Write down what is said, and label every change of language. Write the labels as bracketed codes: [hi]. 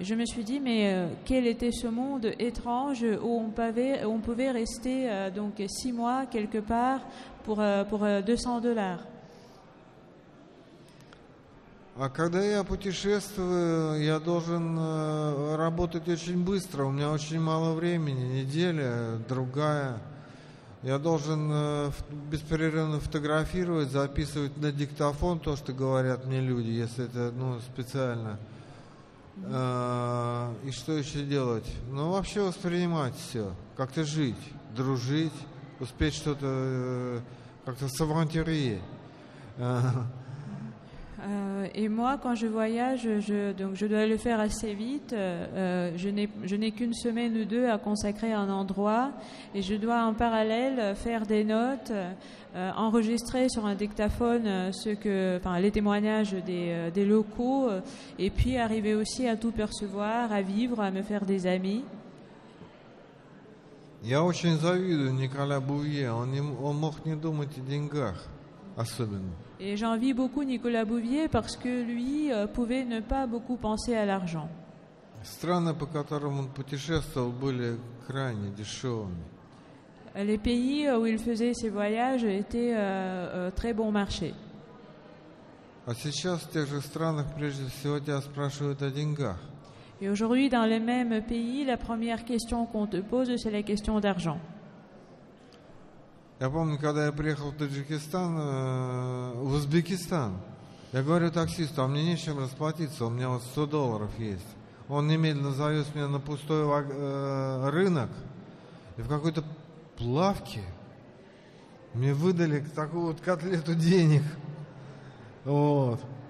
[fr] Je me suis dit, mais quel était ce monde étrange où on pouvait rester 6 mois quelque part pour $200. [ru] А когда я путешествую, я должен работать очень быстро. У меня очень мало времени, неделя, другая. Я должен беспрерывно фотографировать, записывать на диктофон то, что говорят мне люди, если это специально. И что еще делать? Вообще воспринимать все, как-то жить, дружить, успеть что-то, как-то [fr] s'aventurer. Et moi, quand je voyage, je dois le faire assez vite. Je n'ai qu'une semaine ou deux à consacrer à un endroit et je dois en parallèle faire des notes, enregistrer sur un dictaphone les témoignages des locaux et puis arriver aussi à tout percevoir, à vivre, à me faire des amis. [ru] Я очень завидую Николя Бувье. Он мог не думать о деньгах особенно. [fr] Et j'envie beaucoup Nicolas Bouvier parce que lui pouvait ne pas beaucoup penser à l'argent. [ru] Страны, по которым он путешествовал, были крайне дешевыми. [fr] Les pays où il faisait ses voyages étaient très bon marché. [ru] А сейчас в тех же странах прежде всего тебя спрашивают о деньгах. [fr] Et aujourd'hui, dans les mêmes pays, la première question qu'on te pose, c'est la question d'argent. [ru] Я помню, когда я приехал в Таджикистан, в Узбекистан, я говорю таксисту, а мне нечем расплатиться, у меня вот $100 есть. Он немедленно завез меня на пустой рынок, и в какой-то лавке мне выдали такую вот котлету денег. Вот.